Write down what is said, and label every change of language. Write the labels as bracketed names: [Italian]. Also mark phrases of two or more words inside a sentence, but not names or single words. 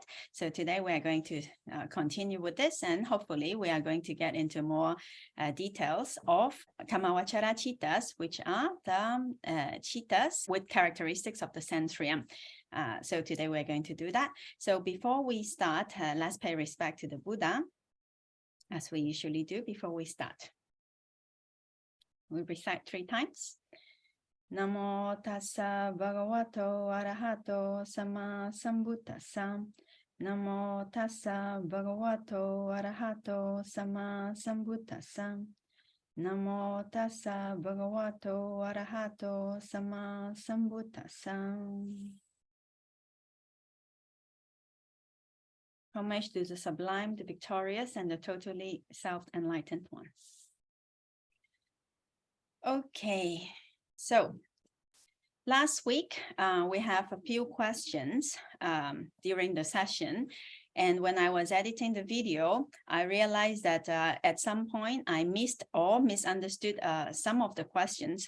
[English] So today we are going to continue with this, and hopefully we are going to get into more details of [Pali] Kamavachara cittas, [English] which are the cittas with characteristics of the centrium. So today we're going to do that. So before we start, let's pay respect to the Buddha, as we usually do before we start. We recite 3 times. [Pali] Namo tassa bhagavato arahato sama sambuddhassa. Namo tassa bhagavato arahato sama sambuddhassa. Namo tassa bhagavato arahato sama sambuddhassa. [English] Homage to the sublime, the victorious, and the totally self-enlightened one. Okay, so last week we have a few questions during the session, and when I was editing the video, I realized that at some point I missed or misunderstood some of the questions.